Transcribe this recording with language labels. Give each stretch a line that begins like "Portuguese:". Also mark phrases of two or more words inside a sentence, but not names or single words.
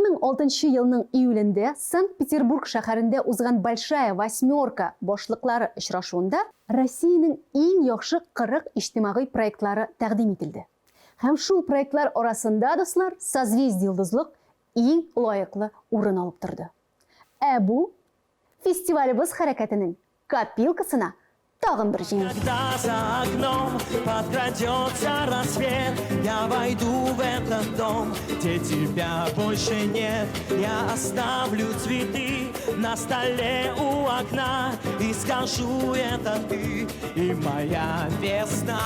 Tatar: 2006 елның июлендә Санкт-Петербург шәһәрендә узган Большая Восьмерка башлыклары очрашуында Россиянең иң яхшы 40 иҗтимагый проектлары тәкъдим ителде. Һәм шул проектлар арасында, дуслар, Созвездие йолдызлык иң лаеклы урын алып торды. Ә бу фестивалебез хәрәкәтенең копилкасына тагын бер җиңү.
Russian: Когда за окном подкрадется рассвет, я войду в этот дом, где тебя больше нет. Я оставлю цветы на столе у окна и скажу, это ты и моя весна.